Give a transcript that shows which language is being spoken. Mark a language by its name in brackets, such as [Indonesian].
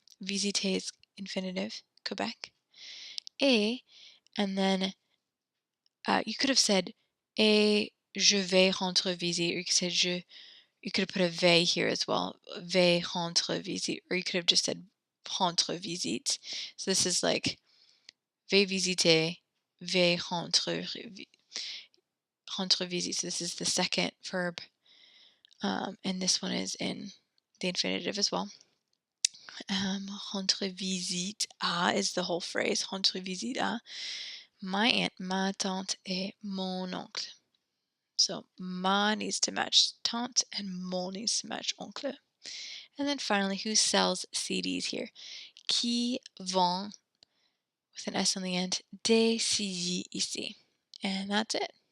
[English] Visiter is infinitive, Quebec. Et, and then you could have said et je vais rendre visite, or you could say you could have put a vais here as well, vais rendre visite, or you could have just said rendre visite. So this is like vais visiter, vais rendre visite. So this is the second verb, and this one is in the infinitive as well. [French] Rendre visite à is the whole phrase, rendre visite à my aunt, ma tante, et mon oncle. [English] So ma needs to match tante and mon needs to match oncle. And then finally, who sells CDs here? Qui vend, with an S on the end, des CD ici. And that's it.